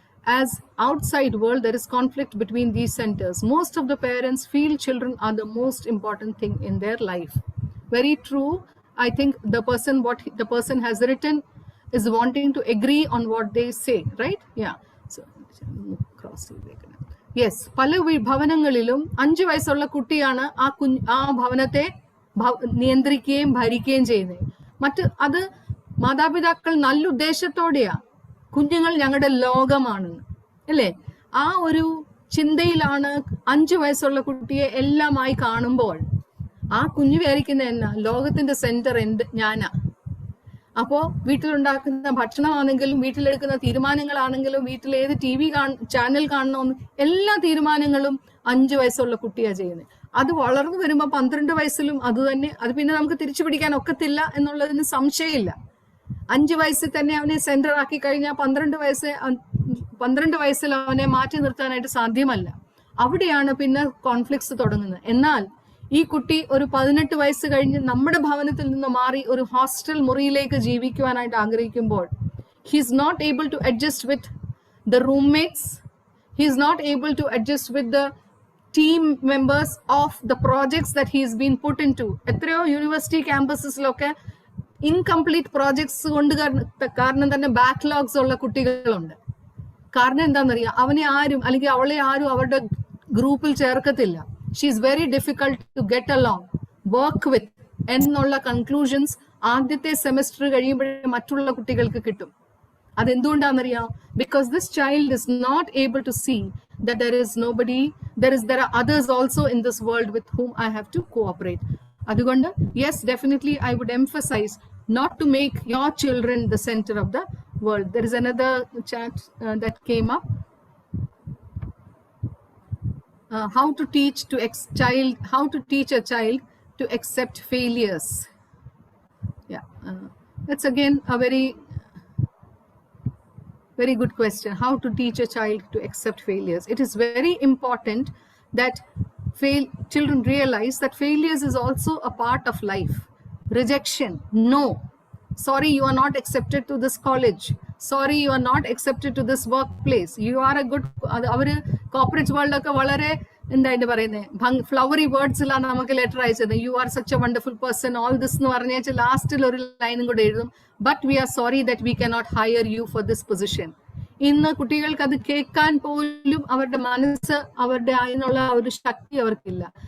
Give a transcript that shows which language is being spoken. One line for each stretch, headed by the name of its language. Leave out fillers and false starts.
English: As outside world, there is conflict between these centers. Most of the parents feel children are the most important thing in their life. Very true. I think what the person has written is wanting to agree on what they say, right? Yeah. So cross. Yes.
Malayalam: പല ഭവനങ്ങളിലും 5 വയസ്സുള്ള കുട്ടിയാണ് ആ ഭവനത്തെ നിയന്ത്രിക്കുകയും ഭരിക്കുകയും ചെയ്യുന്നത്. അത് മാതാപിതാക്കൾ നല്ല ഉദ്ദേശത്തോടെയാ, കുഞ്ഞുങ്ങൾ ഞങ്ങളുടെ ലോകമാണെന്ന്, അല്ലേ? ആ ഒരു ചിന്തയിലാണ് 5 വയസ്സുള്ള കുട്ടിയെ എല്ലാമായി കാണുമ്പോൾ ആ കുഞ്ഞു വിചാരിക്കുന്ന എന്നാ, ലോകത്തിന്റെ സെന്റർ ഞാനാ. അപ്പോ വീട്ടിലുണ്ടാക്കുന്ന ഭക്ഷണമാണെങ്കിലും, വീട്ടിലെടുക്കുന്ന തീരുമാനങ്ങളാണെങ്കിലും, വീട്ടിൽ ഏത് TV ചാനൽ കാണണമെന്ന്, എല്ലാ തീരുമാനങ്ങളും 5 വയസ്സുള്ള കുട്ടിയാ ചെയ്യുന്നത്. അത് വളർന്നു വരുമ്പോ 12 വയസ്സിലും അത് തന്നെ. അത് പിന്നെ നമുക്ക് തിരിച്ചു പിടിക്കാൻ ഒക്കത്തില്ല എന്നുള്ളതിന് സംശയമില്ല. 5 വയസ്സിൽ തന്നെ അവനെ സെന്റർ ആക്കി കഴിഞ്ഞാൽ 12 വയസ്സിൽ അവനെ മാറ്റി നിർത്താനായിട്ട് സാധ്യമല്ല. അവിടെയാണ് പിന്നെ കോൺഫ്ലിക്ട്സ് തുടങ്ങുന്നത്. എന്നാൽ ഈ കുട്ടി ഒരു 18 വയസ്സ് കഴിഞ്ഞ് നമ്മുടെ ഭവനത്തിൽ നിന്ന് മാറി ഒരു ഹോസ്റ്റൽ മുറിയിലേക്ക് ജീവിക്കുവാനായിട്ട് ആഗ്രഹിക്കുമ്പോൾ,
English: he is not able to adjust with the roommates, he is not able to adjust with the team members of the projects that he has been put into.
Malayalam: എത്രയോ യൂണിവേഴ്സിറ്റി ക്യാമ്പസസിലൊക്കെ ഇൻകംപ്ലീറ്റ് പ്രോജക്ട്സ് കൊണ്ട് കാരണം തന്നെ backlogs ഉള്ള കുട്ടികളുണ്ട്. കാരണം എന്താണെന്നറിയാം, അവനെ ആരും അല്ലെങ്കിൽ അവളെ ആരും അവരുടെ ഗ്രൂപ്പിൽ ചേർക്കത്തില്ല.
English: she is very difficult to get along, work with
Malayalam: എന്നുള്ള കൺക്ലൂഷൻസ് ആദ്യത്തെ സെമസ്റ്റർ കഴിയുമ്പോഴേ മറ്റുള്ള കുട്ടികൾക്ക് കിട്ടും. അതെന്തുകൊണ്ടാണെന്നറിയാം?
English: Because this child is not able to see that there are others also in this world with whom I have to cooperate. അതുകൊണ്ട് yes, definitely I would emphasize not to make your children the center of the world. There is another chat that came up. How to teach a child to accept failures. Yeah, that's again a very good question. How to teach a child to accept failures? It is very important that children realize that failures is also a part of life. Rejection, no. Sorry, you are not accepted to this college. Sorry, you are not accepted to this workplace. You are a good, our corporate world
Malayalam: ഒക്കെ വളരെ എന്തായിട്ട് പറയുന്നത്, flowery വേർഡ്സിലാണ് നമുക്ക് letter അയച്ചത്.
English: you are such a wonderful person, all this
Malayalam: എന്ന് പറഞ്ഞാൽ ലാസ്റ്റിൽ ഒരു ലൈനും കൂടെ എഴുതും,
English: But we are sorry that we cannot hire you for this position.
Malayalam: ഇന്ന് കുട്ടികൾക്ക് അത് കേൾക്കാൻ പോലും അവരുടെ മനസ്സ്, അവരുടെ അതിനുള്ള ഒരു ശക്തി അവർക്കില്ല.